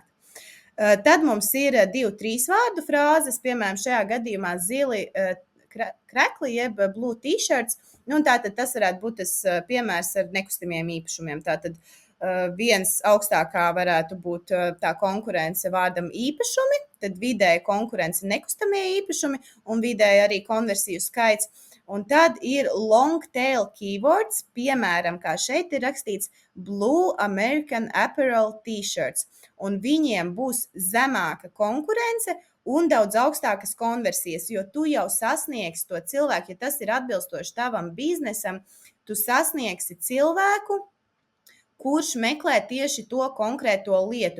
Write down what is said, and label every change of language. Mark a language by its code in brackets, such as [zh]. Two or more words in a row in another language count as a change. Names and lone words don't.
[lv] Tad mums ir 2-3 vārdu frāzes, piemēram, šajā gadījumā zili krekli, jeb [en] blue t-shirts, [lv] nu, un tātad tas varētu būt tas piemērs ar nekustamiem īpašumiem. Tātad viens augstākā varētu būt tā konkurence vārdam īpašumi, tad vidēji konkurence nekustamie īpašumi un vidēji arī konversiju skaits. Un tad ir [en] long tail keywords, [lv] piemēram, kā šeit ir rakstīts [en] Blue American Apparel t-shirts. [lv] Un viņiem būs zemāka konkurence un daudz augstākas konversijas, jo tu jau sasniegsi to cilvēku, ja tas ir atbilstoši tavam biznesam, tu sasniegsi cilvēku, kurš meklē tieši to konkrēto lietu.